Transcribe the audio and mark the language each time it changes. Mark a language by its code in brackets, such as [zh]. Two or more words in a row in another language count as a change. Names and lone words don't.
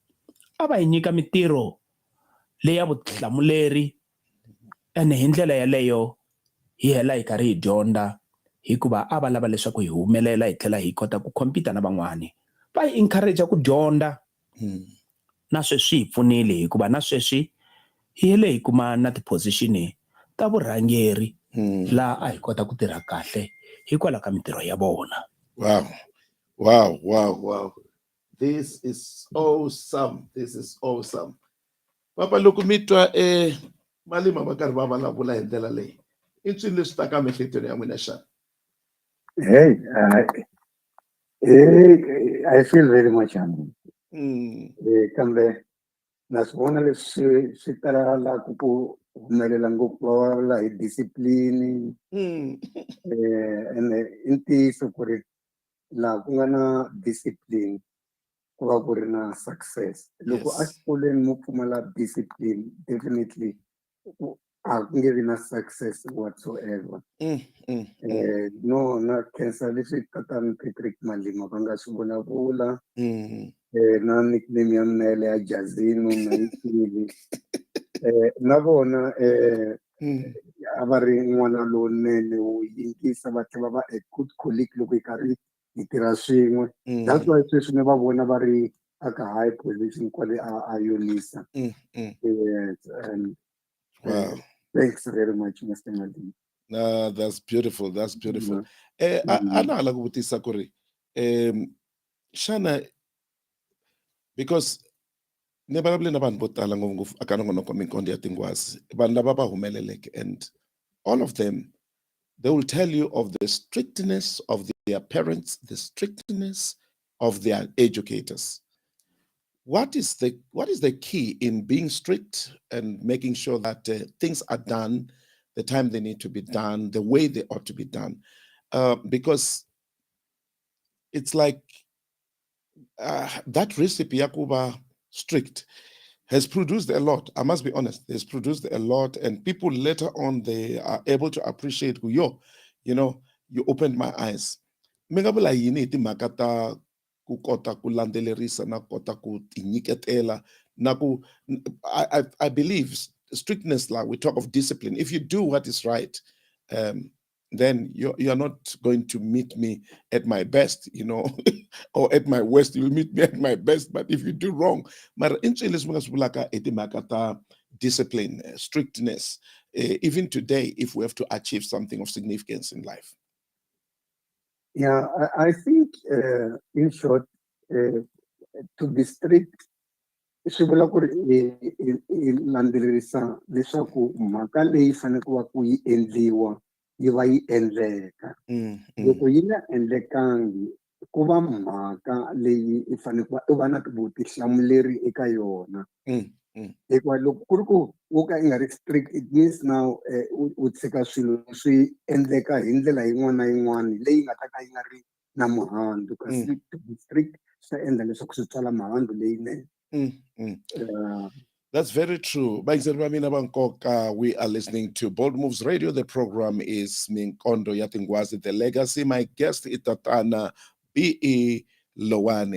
[ts] A va hi nyika mitirho leya vutihlamuleri, ene hi ndlela yaleyo hi hela hi karhi hi dyondza hikuva a va lava leswaku hi humelela hi tlhela hi kota ku compete na van'wani. Va hi encourage ku dyondza, na sweswi hi pfunile hikuva na sweswi hi hele hi kuma na ti-position ta vurhangeri laha a hi kota ku tirha kahle hikwalaho ka mitirho ya vona. [en] Wow. This is awesome. This is awesome. [ts] Papa, loko mi twa Malema va karhi va vulavula hi ndlela leyi, i swilo leswi ta ka miehleketweni ya n'wina xana? [en] Hey, I feel very much honored. [ts] Kambe naswona leswi swi talaka ku humelela ngopfu va vulavula hi [en] discipline and [ts] i ntiyiso ku ri laha ku nga na discipline ku va ku ri na success. Loko a xikolweni mo pfumala discipline, definitely a ku nge vi na [en] success whatsoever. [ts] No na khensa leswi tatana Patrick Malema va nga swi vulavula na nickname ya mina le ya Jazino na yi tivile na vona a va ri n'wana lowunene wo yingisa va tlhela va [en] a good colleague [ts] loko hi karhi hi tirha swin'we. That's why sweswi ni va vona va ri aka [en] high position [ts] kwale a Yolisa. [en] And thanks very much, Mr. Malema. No, that's beautiful. That's beautiful. [ts] Ana la ku vutisa ku ri xana because ni vulavule na vanhu vo tala ngopfu aka nongonoko Minkondzo ya Tinghwazi, vanhu lava va humeleleke, [en] and all of them, they will tell you of the strictness of their parents, the strictness of their educators. What is the key in being strict and making sure that things are done the time they need to be done, the way they ought to be done? Because it's like that recipe, Yakuba strict, has produced a lot. I must be honest, has produced a lot, and people later on, they are able to appreciate who you opened my eyes. [ts] Mengabula yini timhaka ta ku kota ku landzelerisa na kota ku tinyiketela na ku [en] I believe strictness, like we talk of discipline. If you do what is right, then you're not going to meet me at my best, or at my worst. You'll meet me at my best. But if you do wrong, discipline, strictness, even today, if we have to achieve something of significance in life. Yeah, I think, in short, to be strict, [ts] swi vula ku ri i landzelerisa leswaku mhaka leyi faneleke ku yi endliwa yi va yi endleka. Loko yi nga endlekangi ku va mhaka leyi i faneleke i va na vutihlamuleri eka yona. Hikuva loko ku ri ku wo ka i nga ri strict, [en] it means now [ts] u tshika swilo swi endleka hi ndlela yin'wana na yin'wana leyi nga ta ka yi nga ri na muhandzu, kasi [en] to be strict [ts] swi ta endla leswaku swi tswala mihandzu leyinene. [en] That's very true. We are listening to Bold Moves Radio. The program is Minkondzo ya Tinghwazi, The Legacy. My guest is Tatana B.E. Lowane.